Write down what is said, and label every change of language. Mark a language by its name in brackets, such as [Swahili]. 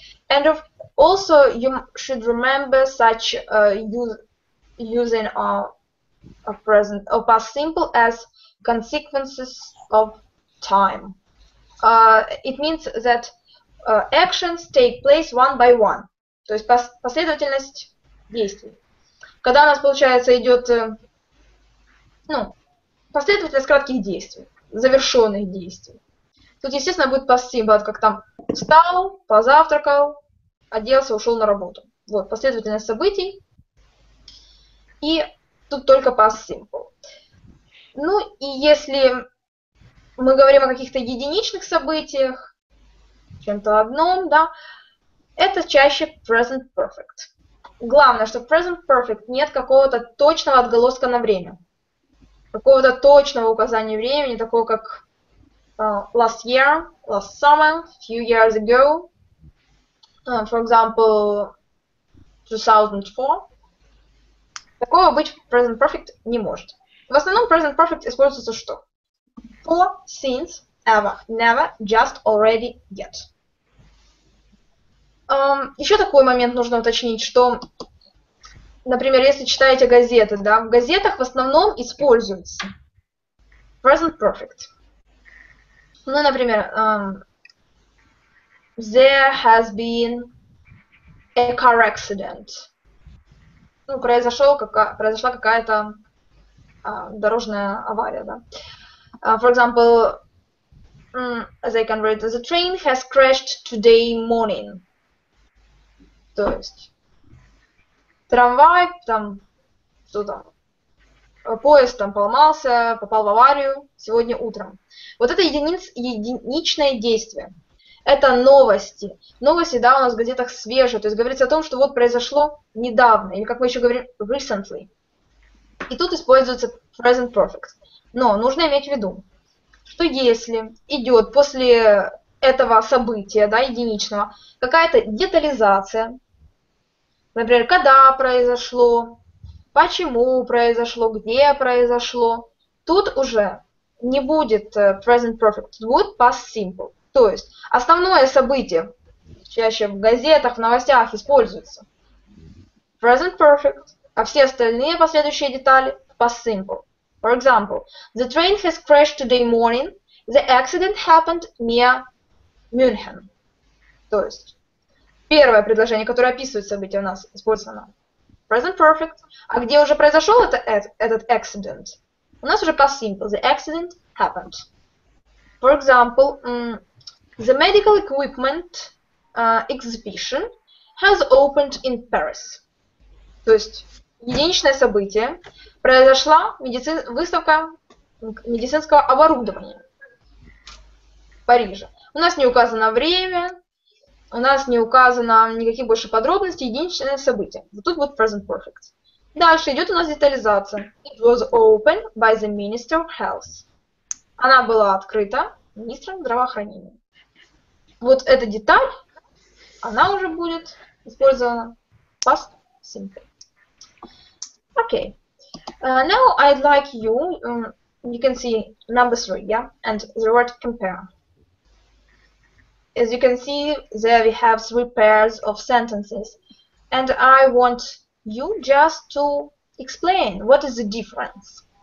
[English] And also, you should remember such using a present or past simple as consequences of time. It means that actions take place one by one. [Russian] То есть последовательность действий. Когда у нас, получается, идет последовательность кратких действий, завершенных действий. Тут, естественно, будет past simple, как там встал, позавтракал, оделся, ушел на работу. Вот, последовательность событий. И тут только past simple. Ну, и если мы говорим о каких-то единичных событиях, чем-то одном, да, это чаще present perfect. Главное, что в present perfect нет какого-то точного отголоска на время. Какого-то точного указания времени, такого как [English] last year, last summer, few years ago, for example, [Russian] 2004. Такого быть в present perfect не может. В основном present perfect используется что? [English] For, since, ever, never, just, already, yet. [Russian] Еще такой момент нужно уточнить, что, например, если читаете газеты, да, в газетах в основном используется present perfect. Ну, например, [English] there has been a car accident. [Russian] Ну, произошла какая-то дорожная авария, да. [English] For example, as I can read, the train has crashed today morning. [Russian] То есть трамвай, там, что там, поезд там поломался, попал в аварию сегодня утром. Вот это единичное действие. Это новости. Новости, да, у нас в газетах свежие. То есть говорится о том, что вот произошло недавно. Или, как мы еще говорим, recently. И тут используется present perfect. Но нужно иметь в виду, что если идет после этого события, да, единичного, какая-то детализация, например, когда произошло, почему произошло, где произошло, тут уже не будет present perfect, тут будет past simple. То есть основное событие чаще в газетах, в новостях используется present perfect, а все остальные последующие детали past simple. [English] For example, the train has crashed today morning. The accident happened near München. [Russian] То есть первое предложение, которое описывает событие, у нас использовано present perfect. А где уже произошел этот accident, у нас уже past simple. [English] The accident happened. For example, the medical equipment exhibition has opened in Paris. [Russian] То есть единичное событие. Произошла выставка медицинского оборудования в Париже. У нас не указано время, у нас не указано никаких больше подробностей, единичное событие. Вот тут будет present perfect. Дальше идет у нас детализация. [English] It was opened by the Minister of Health. [Russian] Она была открыта министром здравоохранения. Вот эта деталь, она уже будет использована past simple. [English] Okay. Now I'd like you can see number 3, yeah, and the word compare. As you can see, there we have 3 pairs of sentences, and I want you just to explain what is the difference.